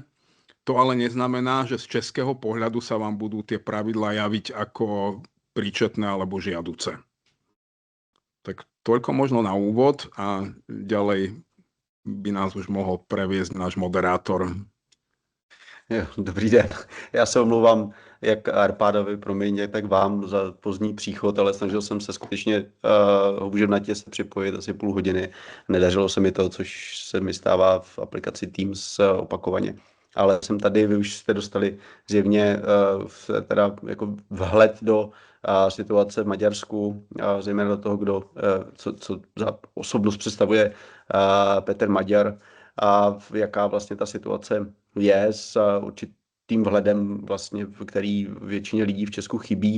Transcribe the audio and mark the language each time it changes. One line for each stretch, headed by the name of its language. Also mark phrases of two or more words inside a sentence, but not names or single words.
Slovak: To ale neznamená, že z českého pohľadu sa vám budú tie pravidlá javiť ako príčetné alebo žiaduce. Tak toľko možno na úvod a ďalej by nás už mohol previesť náš moderátor.
Czech: Jo, dobrý den. Já se omlouvám jak Arpádovi, promiň, tak vám za pozdní příchod, ale snažil jsem se skutečně houževnatě se připojit asi půl hodiny. Nedařilo se mi to, což se mi stává v aplikaci Teams opakovaně. Ale jsem tady, vy už jste dostali zjevně teda jako vhled do situace v Maďarsku, zejména do toho, co za osobnost představuje Péter Magyar a jaká vlastně ta situace je s určitým vhledem, vlastně, který většině lidí v Česku chybí.